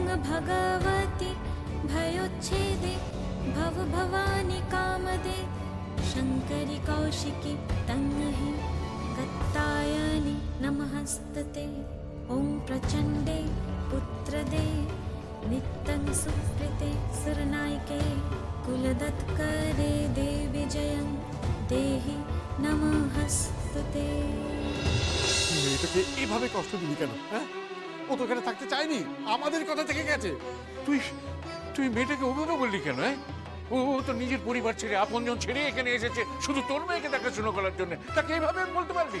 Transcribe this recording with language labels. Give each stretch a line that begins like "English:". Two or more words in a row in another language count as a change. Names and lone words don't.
Sanskrit: भगवति भयोच्छेदे भव भवानी कामदे शङ्करि कौशिकी तन्महि कत्तायनि नमस्तते ॐ प्रचण्डे पुत्रदे नित्यं सुकृते सुरनायके कुलदत्करे देवी जयं देहि नमस्तुते।
Bangla: মেয়েটাকে এভাবে কষ্ট দিবি কেন? হ্যাঁ, ও তো এখানে থাকতে চায়নি, আমাদের কথা থেকে গেছে। তুই মেয়েটাকে ওভাবে বললি কেন? ও তো নিজের পরিবার ছেড়ে, আপনজন ছেড়ে এখানে এসেছে শুধু তোর মেয়েকে দেখাশোনা করার জন্য। তাকে এইভাবে বলতে পারবি?